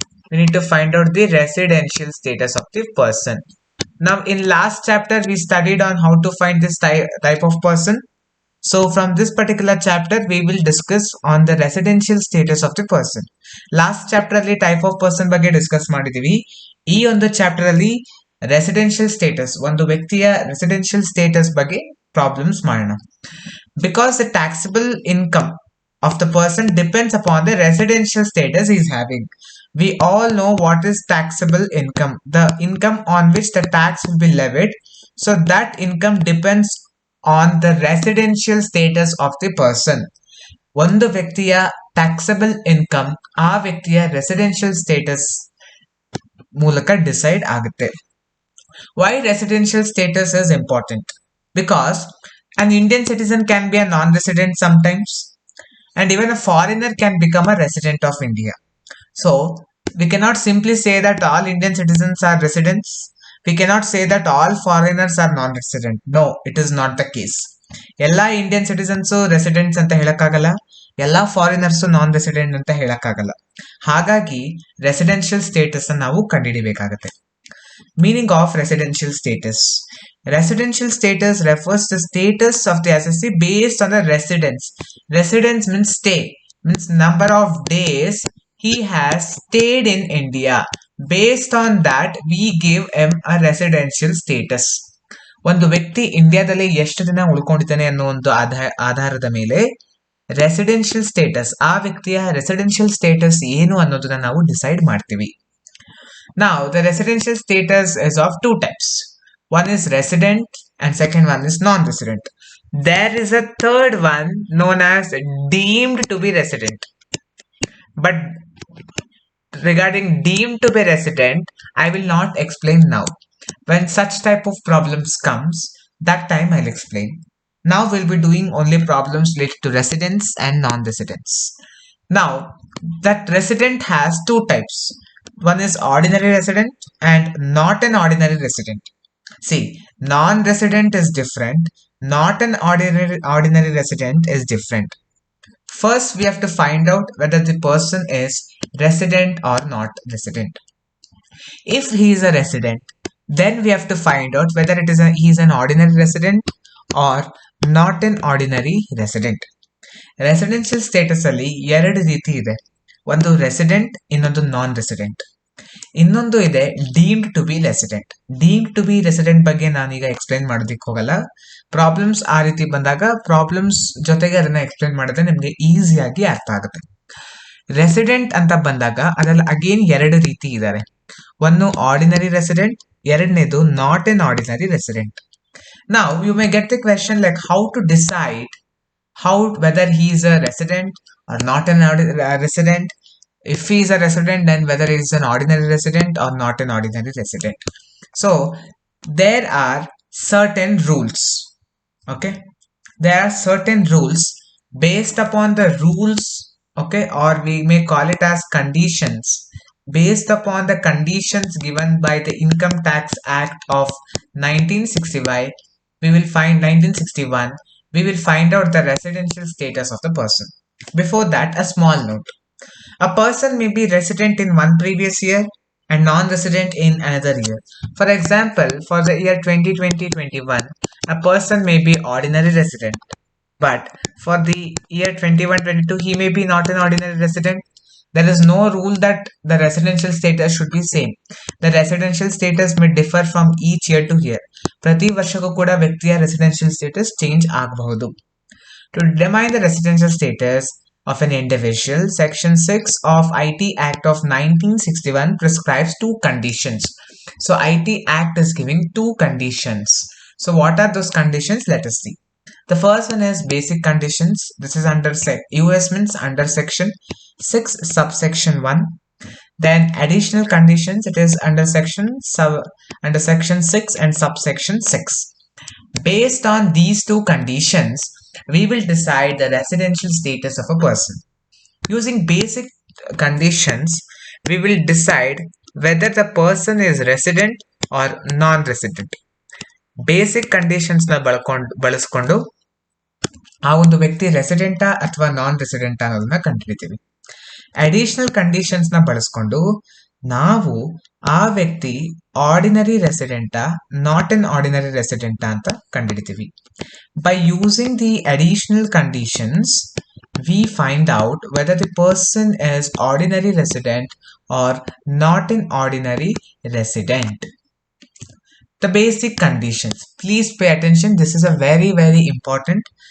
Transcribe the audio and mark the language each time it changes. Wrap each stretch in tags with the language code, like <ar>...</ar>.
<en>We need to find out the residential status of the person. Now in last chapter we studied on how to find this type of person. So from this particular chapter we will discuss on the residential status of the person. Last chapter</en> <kn>ಅಲ್ಲಿ type of person ಬಗ್ಗೆ discuss ಮಾಡಿದೀವಿ. ಈ ಒಂದು chapter ಅಲ್ಲಿ residential status, ಒಂದು ವ್ಯಕ್ತಿಯ residential status ಬಗ್ಗೆ problems ಮಾಡೋಣ.</kn> <en>Because the taxable income of the person depends upon the residential status he is having. We all know what is taxable income, the income on which the tax will be levied. So that income depends on the residential status of the person.</en> <kn>ಒಂದು ವ್ಯಕ್ತಿಯ taxable income ಆ ವ್ಯಕ್ತಿಯ residential status ಮೂಲಕ decide ಆಗುತ್ತೆ.</kn> <en>Why residential status is important? Because an Indian citizen can be a non-resident sometimes, and even a foreigner can become a resident of India. So we cannot simply say that all Indian citizens are residents. We cannot say that all foreigners are non-resident. No, it is not the case.</en> <kn>ಎಲ್ಲ Indian citizens residents ಅಂತ ಹೇಳಕ್ಕಾಗಲ್ಲ, ಎಲ್ಲ foreigners ನಾನ್ resident ಅಂತ ಹೇಳಕ್ಕಾಗಲ್ಲ. ಹಾಗಾಗಿ residential status ನಾವು ಕಂಡುಹಿಡಿಬೇಕಾಗತ್ತೆ.</kn> <en>Meaning of residential status. Residential status refers to status of the assessee based on the residence. Residence means stay, means number of days he has stayed in India. Based on that we give him a residential status.</en> <kn>ಒಂದು ವ್ಯಕ್ತಿ ಇಂಡಿಯಾದಲ್ಲಿ ಎಷ್ಟು ದಿನ ಉಳ್ಕೊಂಡಿದ್ದಾನೆ ಅನ್ನೋ ಒಂದು ಆಧಾರದ ಮೇಲೆ residential status, ಆ ವ್ಯಕ್ತಿಯ ರೆಸಿಡೆನ್ಷಿಯಲ್ ಸ್ಟೇಟಸ್ ಏನು ಅನ್ನೋದನ್ನ ನಾವು ಡಿಸೈಡ್ ಮಾಡ್ತೀವಿ.</kn> <en>Now the residential status is of 2 types. One is resident and second one is non-resident. There is a third one known as deemed to be resident. But regarding deemed to be resident, I will not explain now. When such type of problems comes, that time I'll explain. Now we'll be doing only problems related to residents and non-residents. Now that resident has 2 types. One is ordinary resident and not an ordinary resident. See, non-resident is different, not an ordinary resident is different. First we have to find out whether the person is resident or not resident. If he is a resident, then we have to find out whether he is an ordinary resident or not an ordinary resident.</en> <kn>Residential status ಅಲ್ಲಿ 2 ರೀತಿ ಇದೆ. ಒಂದು resident, ಇನ್ನೊಂದು ನಾನ್ resident. ಇನ್ನೊಂದು ಇದೆ deemed to B resident. Deemed to B resident ಬಗ್ಗೆ ನಾನೀಗ explain ಮಾಡೋದಕ್ಕೆ ಹೋಗಲ್ಲ. ಪ್ರಾಬ್ಲಮ್ಸ್ ಆ ರೀತಿ ಬಂದಾಗ ಪ್ರಾಬ್ಲಮ್ಸ್ ಜೊತೆಗೆ ಅದನ್ನ ಎಕ್ಸ್ಪ್ಲೈನ್ ಮಾಡಿದ್ರೆ ನಿಮ್ಗೆ ಈಸಿಯಾಗಿ ಅರ್ಥ ಆಗುತ್ತೆ. ರೆಸಿಡೆಂಟ್ ಅಂತ ಬಂದಾಗ ಅದ್ರಲ್ಲಿ ಅಗೇನ್ 2 ರೀತಿ ಇದ್ದಾರೆ. ಒಂದು ಆರ್ಡಿನರಿ ರೆಸಿಡೆಂಟ್, ಎರಡನೇದು not an ordinary resident.</kn> <en>Now you may get the question like how to decide whether he is a resident or not an resident. If he is a resident, then whether he is an ordinary resident or not an ordinary resident. So there are certain rules. Okay, there are certain rules. Based upon the rules, okay, or we may call it as conditions, based upon the conditions given by the Income Tax Act of 1965, we will find 1961, we will find out the residential status of the person. Before that, a small note. A person may be resident in one previous year and non-resident in another year. For example, for the year 2020-21, a person may be ordinary resident, but for the year 21-22, he may be not an ordinary resident. There is no rule that the residential status should be same. The residential status may differ from each year to year.</en> <kn>ಪ್ರತಿ ವರ್ಷಕ್ಕೂ ಕೂಡ ವ್ಯಕ್ತಿಯ residential status change ಆಗಬಹುದು.</kn> <en>To determine the residential status of an individual, Section 6 of IT Act of 1961 prescribes two conditions. So IT Act is giving two conditions. So what are those conditions? Let us see. The first one is basic conditions. This is under US means under section 6 subsection 1. Then additional conditions, it is under section 6 and subsection 6. Based on these two conditions, we will decide the residential status of a person. Using basic conditions, we will decide whether the person is resident or non-resident.</en> <kn>Basic conditions na ಬಳಸ್ಕೊಂಡು ಆ ಒಂದು ವ್ಯಕ್ತಿ ರೆಸಿಡೆಂಟಾ ಅಥವಾ ನಾನ್ ರೆಸಿಡೆಂಟಾ ಅನ್ನೋದನ್ನ ಕಂಡುಹಿಡಿತೀವಿ. Additional conditions ನ ಬಳಸ್ಕೊಂಡು ನಾವು ಆ ವ್ಯಕ್ತಿ ಆರ್ಡಿನರಿ ರೆಸಿಡೆಂಟಾ ನಾಟ್ ಎನ್ ಆರ್ಡಿನರಿ ರೆಸಿಡೆಂಟಾ ಅಂತ ಕಂಡುಹಿಡಿತೀವಿ.</kn> <en>By using the additional conditions, we find out whether the person is ordinary resident or not an ordinary resident. The basic conditions. Please pay attention. This is a very important.</en>